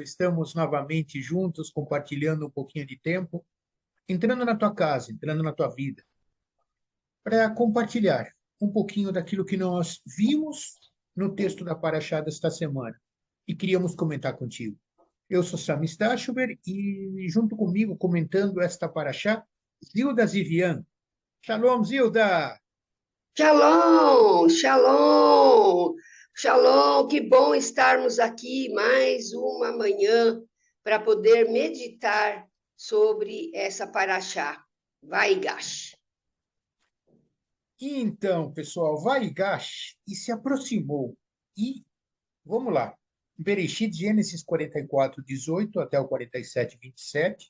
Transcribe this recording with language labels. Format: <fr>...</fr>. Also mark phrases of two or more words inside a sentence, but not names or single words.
<pt>Estamos novamente juntos, compartilhando um pouquinho de tempo, entrando na tua casa, entrando na tua vida, para compartilhar um pouquinho daquilo que nós vimos no texto da Paraxá desta semana e queríamos comentar contigo. Eu sou Sami Stachuber e junto comigo, comentando esta Paraxá, Zilda Zivian. Shalom, Zilda!</pt> <he>שלום, שלום, שלום,</he> <pt>que bom estarmos aqui mais uma manhã para poder meditar sobre essa paraxá. Vai, Gash. E então, pessoal, Vaigash e se aproximou. E vamos lá. Bereshit, Gênesis 44, 18 até o 47, 27.</pt>